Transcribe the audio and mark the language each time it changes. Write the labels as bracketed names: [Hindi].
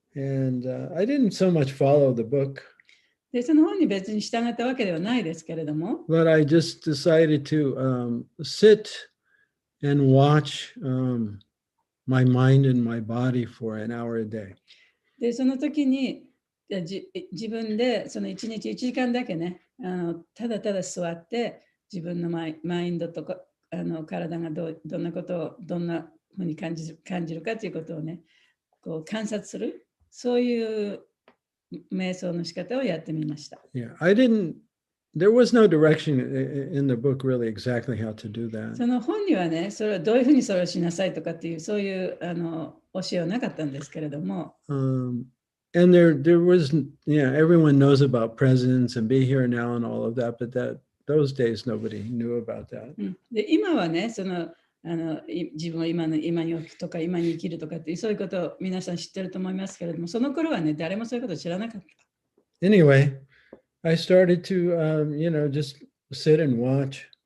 [English] and I didn't so much follow the book, [Japanese] で、その本に別に従ったわけではないですけれども、 [English] but I just decided to sit and watch my mind and my body for an hour a day. [Japanese] で、その時に自分でその1日1時間だけね、ただただ座って自分のマインドとか体がどんなことをどんなふうに感じるかということをね、こう観察する、そういう瞑想の仕方をやってみました。 [English] Yeah, there was no direction in the book really exactly how to do that. [Japanese] その本にはね、それはどういうふうにそれをしなさいとかっていう、そういう教えはなかったんですけれども、 [English] And there was, everyone knows about presence and be here now and all of that, but those days nobody knew about that. [Japanese] で今はね、その自分を今に置くとか今に生きるとかっていうそういうことを皆さん知ってると思いますけれども、その頃はね、誰もそういうことを知らなかった。 [English] Anyway, I started to, just sit and watch.